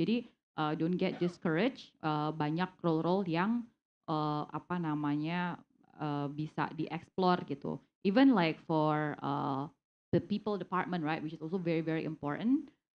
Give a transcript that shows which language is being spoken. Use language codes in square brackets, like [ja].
[en] Jadi don't get discouraged. [id] Banyak role-role yang apa namanya bisa dieksplor gitu. [en] Even like for the people department, right, which is also very very important.